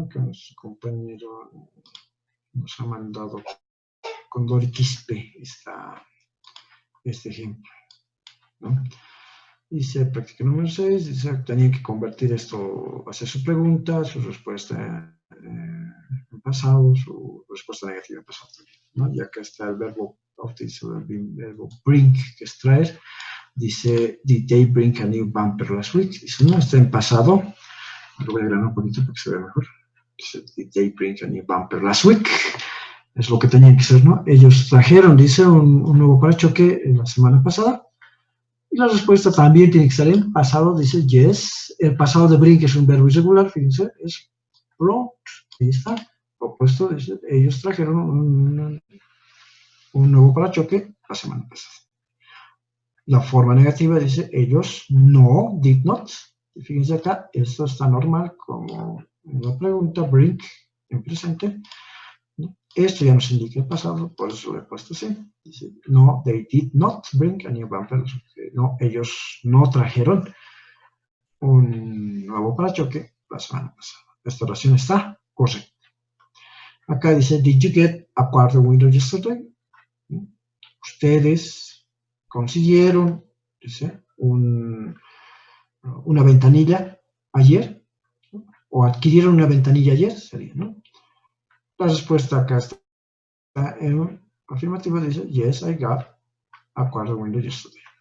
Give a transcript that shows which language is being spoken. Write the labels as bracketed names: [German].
[Spanish] Acá nuestro compañero nos ha mandado con Dori Quispe este ejemplo, ¿no? Dice práctica número 6, dice que tenía que convertir esto, hacer su pregunta, su respuesta en pasado, su respuesta negativa en pasado también, ¿no? Y acá está el verbo, utiliza el verbo bring, que es traer. [English] Dice, did they bring a new bumper last week? [Spanish] Dice, no, está en pasado. Lo voy a grabar un poquito para que se vea mejor. [English] Dice, did they bring a new bumper last week? [Spanish] Es lo que tenían que ser, ¿no? Ellos trajeron, dice, un nuevo parachoque la semana pasada. Y la respuesta también tiene que estar en pasado, dice yes. El pasado de bring es un verbo irregular, fíjense, es brought. Ahí está. Opuesto, dice, ellos trajeron un nuevo parachoque la semana pasada. La forma negativa dice ellos no, [English] did not. [Spanish] Y fíjense acá, esto está normal como una pregunta, bring en presente. Esto ya nos indica el pasado, por eso lo he puesto así. [English] Dice, no, they did not bring a new bumper. [Spanish] No, ellos no trajeron un nuevo parachoque la semana pasada. Esta oración está correcta. [English] Acá dice, did you get a quarter window yesterday? [Spanish] Ustedes consiguieron, dice, una ventanilla ayer, o adquirieron una ventanilla ayer, sería, ¿no? La respuesta acá está en afirmativa, dice, [English] yes, I got a quarter window yesterday.